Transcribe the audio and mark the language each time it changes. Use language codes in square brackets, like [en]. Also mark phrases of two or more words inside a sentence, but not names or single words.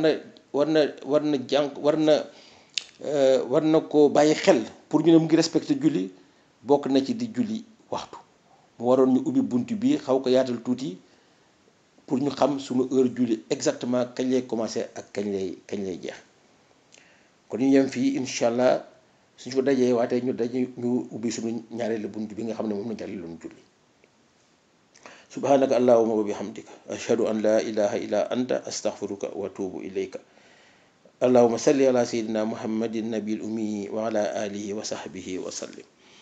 [wo] war na ko bàyyi xel pour ñu ne mu ngi respecté julli bokk na ci di julli waxtu mu waroon ñu ubbi bunt bi xaw ko yaatal tuuti pour ñu xam suñu heure julli exactement kañ lay commencé ak kañ lay jeex kon ñu yem fii [ar] إن شاء الله [wo] suñu ko dajee waatee ñu ubbi suñu ñaareelu bunt bi nga xam ne moom la jàll loon julli. [ar] سبحانك اللهم وبحمدك أشهد أن لا إله إلا أنت أستغفرك وأتوب إليك اللهم صل على سيدنا محمد النبي الأمي وعلى آله وصحبه وسلم.